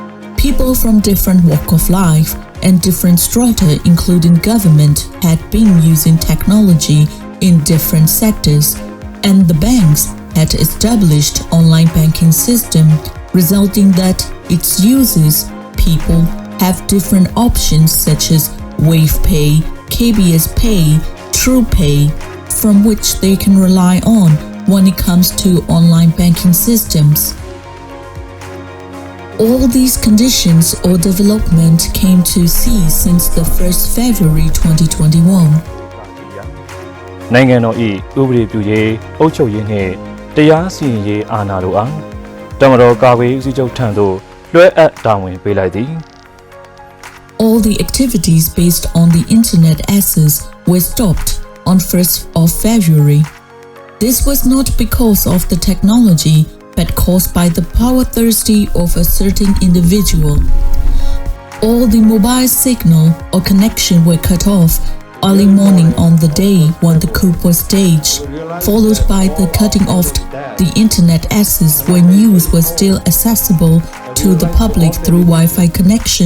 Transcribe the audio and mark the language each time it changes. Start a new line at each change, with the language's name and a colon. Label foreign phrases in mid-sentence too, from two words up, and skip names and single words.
English: People from different walks of life and different strata, including government, had been using technology in different sectors, and the banks had established online banking system, resulting that its users, people, have different options such as Wave Pay, KBS Pay, True Pay, from which they can rely on when it comes to online banking systems. All these conditions or development came to cease since the 1st February 2021.
Burmese: နိုင်ငံတော်၏ဥပဒေပြုရေးအုပ်ချုပ်ရေးနှင့်တရားစီရင်ရေးအာဏာတို့အားတမတော်ကာကွယ်ရေးဦးစီးချုပ်ထံသို့လွှဲအပ်တာဝန်ပေးလိုက်သည်
English: All the activities based on the internet access were stopped on 1st of February. This was not because of the technology, but caused by the power thirsty of a certain individual. All the mobile signal or connection were cut off early morning on the day when the coup was staged, followed by the cutting off the internet access when news was still accessible to the public through Wi-Fi connection.